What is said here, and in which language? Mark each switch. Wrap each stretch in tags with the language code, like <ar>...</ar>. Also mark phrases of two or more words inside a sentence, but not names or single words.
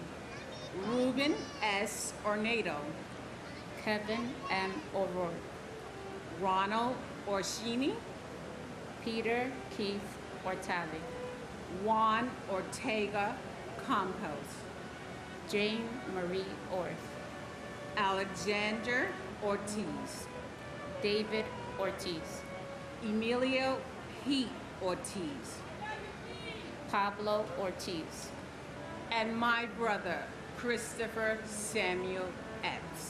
<en>Ruben S. Ornado. Kevin M. O'Rourke. Ronald Orsini. Peter Keith Ortali. Juan Ortega Campos. Jane Marie Orth. Alexander Ortiz. David Ortiz. Emilio Pete Ortiz. Pablo Ortiz. And my brother, Christopher Samuel Epps.</en>